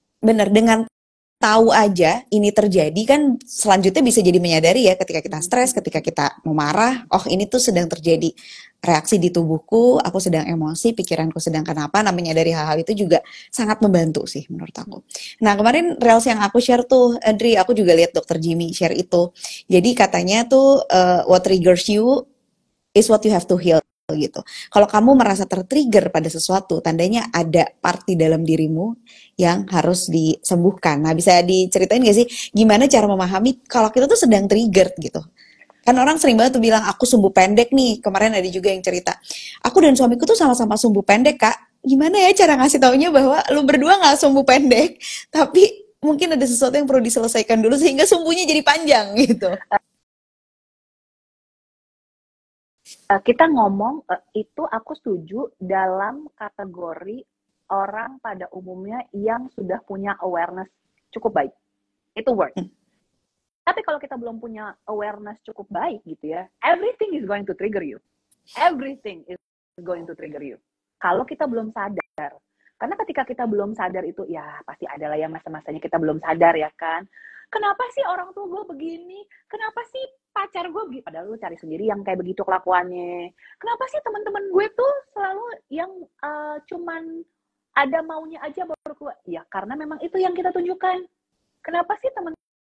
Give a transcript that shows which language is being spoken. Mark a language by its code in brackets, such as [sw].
[id] Bener, dengan tahu aja ini terjadi kan selanjutnya bisa jadi menyadari ya, ketika kita stres, ketika kita mau marah, oh ini tuh sedang terjadi reaksi di tubuhku, aku sedang emosi, pikiranku sedang kenapa. Nah menyadari hal-hal itu juga sangat membantu sih menurut aku. Nah kemarin reels yang aku share tuh, Adri, aku juga lihat dokter Jimmy share itu. Jadi katanya tuh [en] what triggers you is what you have to heal [id] gitu. Kalau kamu merasa tertrigger pada sesuatu, tandanya ada part di dalam dirimu yang harus disembuhkan. Nah, bisa diceritain gak sih gimana cara memahami kalau kita tuh sedang triggered gitu? Kan orang sering banget tuh bilang aku sumbu pendek nih. Kemarin ada juga yang cerita, aku dan suamiku tuh sama-sama sumbu pendek, Kak. Gimana ya cara ngasih taunya bahwa lu berdua gak sumbu pendek, tapi mungkin ada sesuatu yang perlu diselesaikan dulu sehingga sumbunya jadi panjang gitu. Kita ngomong itu aku setuju dalam kategori orang pada umumnya yang sudah punya awareness cukup baik. Itu work. Tapi kalau kita belum punya awareness cukup baik gitu ya, [en] everything is going to trigger you. Everything is going to trigger you. [id] Kalau kita belum sadar. Karena ketika kita belum sadar itu, ya pasti adalah yang masa-masanya kita belum sadar ya kan. Kenapa sih orang tua gue begini? Kenapa sih pacar gue begitu? Padahal lu cari sendiri yang kayak begitu kelakuannya. Kenapa sih teman-teman gue tuh selalu yang cuman ada maunya aja baru keluar? Ya karena memang itu yang kita tunjukkan. Kenapa sih teman